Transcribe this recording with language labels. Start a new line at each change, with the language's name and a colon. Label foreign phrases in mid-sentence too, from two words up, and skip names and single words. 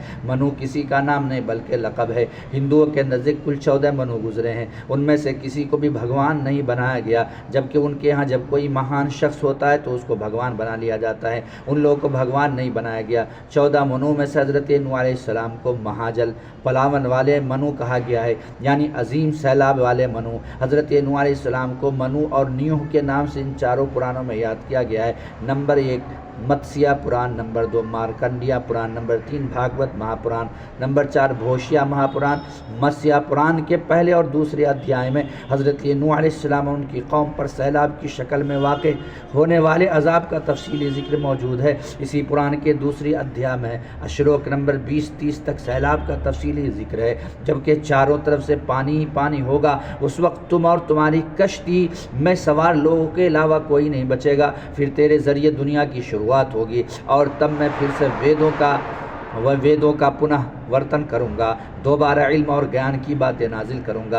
Urdu: منو کسی کا نام نہیں بلکہ لقب ہے۔ ہندوؤں کے نزدیک کل 14 منو گزرے ہیں، ان میں سے کسی کو بھی بھگوان نہیں بنایا گیا، جبکہ ان کے ہاں جب کوئی مہان شخص ہوتا ہے تو اس کو بھگوان بنا لیا جاتا ہے، ان لوگوں کو بھگوان نہیں بنایا گیا۔ 14 منو میں سے حضرت نوح علیہ السلام کو مہاجل، پلاون والے منو کہا گیا ہے، یعنی عظیم سیلاب والے منو۔ حضرت نوح علیہ السلام کو منو اور نیوح کے نام سے ان چاروں پرانوں میں یاد کیا گیا ہے۔ نمبر 1 متسیہ پران، نمبر 2 مارکنڈیا پران، نمبر 3 بھاگوت مہا پران، نمبر 4 بھوشیا مہا پران۔ متسیہ پران کے پہلے اور دوسرے ادھیائے میں حضرت نوح علیہ السلام اور ان کی قوم پر سیلاب کی شکل میں واقع ہونے والے عذاب کا تفصیلی ذکر موجود ہے۔ اسی پران کے دوسری ادھیائے میں اشلوک نمبر 20-30 تک سیلاب کا تفصیلی ذکر ہے، جبکہ چاروں طرف سے پانی ہی پانی ہوگا، اس وقت تم اور تمہاری کشتی کشتی میں سوار لوگوں کے علاوہ کوئی نہیں بچے گا، پھر تیرے ذریعے دنیا کی شروعات ہوگی، اور تب میں پھر سے ویدوں کا پنہ ورتن کروں گا، دوبارہ علم اور گیان کی باتیں نازل کروں گا۔